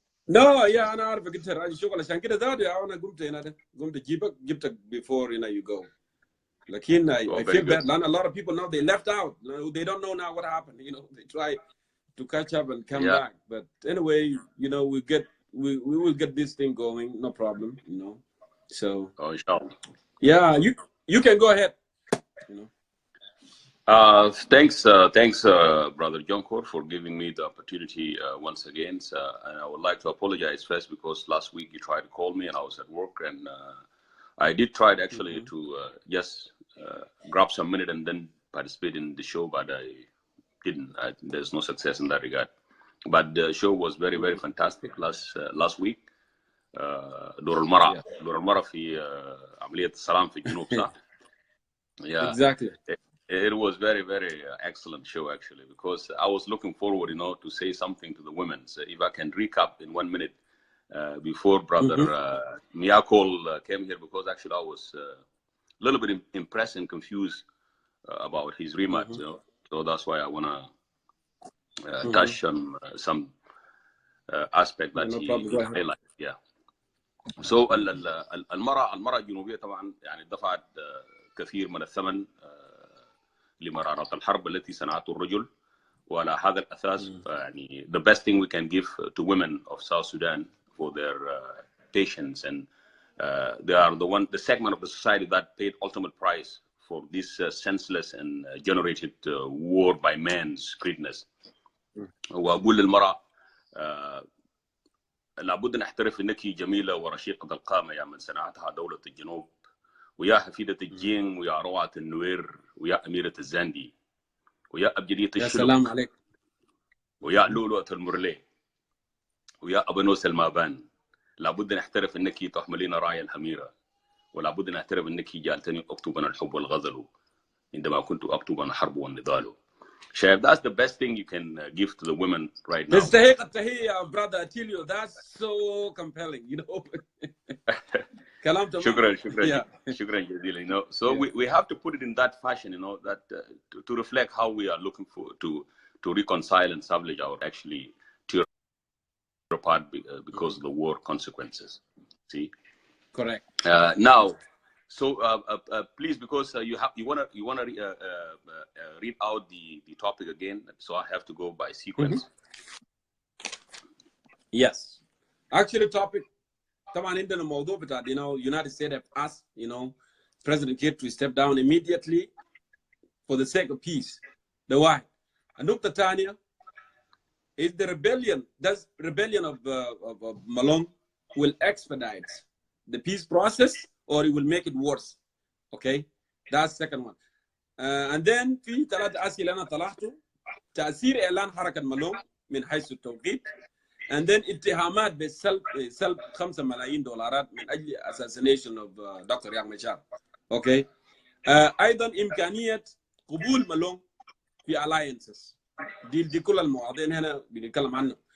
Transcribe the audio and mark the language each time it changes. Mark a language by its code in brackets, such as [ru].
[en] No, yeah, [ar] أنا عارف قلت راجع شغل عشان كده ذاتي أنا قمت جبتك [en] before you go. [ar] لكن [en] I feel bad. [ar] لأن [en] a lot of people now they left out. They don't know now what happened. You know, they try to catch up and come back. But anyway, you know, we will get this thing going, no problem. You know, so. Inshallah. Yeah, you can go ahead. You know. Thanks, brother Jongkor, for giving me the opportunity once again. And I would like to apologize first because last week you tried to call me and I was at work, and I did try actually to just grab some minute and then participate in the show, but I didn't. There's no success in that regard. But the show was very, very fantastic last week. [ar] دور المرأة في عملية السلام في الجنوب صح؟ [en] Yeah. Exactly. It was very, very excellent show actually, because I was looking forward, to say something to the women. So if I can recap in 1 minute before brother Mayol came here, because actually I was a little bit impressed and confused about his remarks, So that's why I wanna touch on some aspect that he highlighted. Yeah. So [ar] المرأة الجنوبية طبعا يعني دفعت كثير من الثمن لمرارة الحرب التي صنعته الرجل، وعلى هذا الأساس يعني [en] the best thing we can give to women of South Sudan for their patience, and they are the segment of the society that paid ultimate price for this senseless and generated war by man's greediness. [ar] وأقول للمرأة لابد نحترف أنك جميلة ورشيقة القامة يا من صنعتها دولة الجنوب، ويا حفيدة الجين، ويا روعة النوير، ويا أميرة الزاندي، ويا أبجدية الشلوك، يا سلام عليك، ويا لؤلؤة المرلي، ويا أبنوس المابان. لابد نحترف أنك تحملين راية الحميرة، ولابد نحترف أنك جعلتني أكتب أنا الحب والغزل عندما كنت أكتب أنا الحرب والنضال. [en] Chef, that's the best thing you can give to the women right now. [ar] تستحق [en] brother. I tell you, that's so compelling, [ar] شكرا جزيلا. [en] So we have to put it in that fashion, that to reflect how we are looking for to reconcile and salvage our actually tear apart because of the war consequences. See, correct. Now, so please, because you wanna read out the topic again, so I have to go by sequence. Yes, actually, topic. [ar] طبعا عندنا موضوع بتاع [en] United States have asked President Kiir to step down immediately for the sake of peace. [ar] ده واحد. [en] النقطة الثانية is the rebellion. Does rebellion of Malong will expedite the peace process or it will make it worse? Okay, that's the second one. And then [ar] في 3 أسئلة أنا طلعته. تأثير إعلان حركة مالونج من حيث التوقيت. [en] And then [ar] اتهامات بسلب $5 ملايين من أجل [en] assassination of Dr. Riek Machar. Okay. [ar] أيضا إمكانية قبول مالونج في alliances. دي كل المواضيع هنا بنتكلم عنها.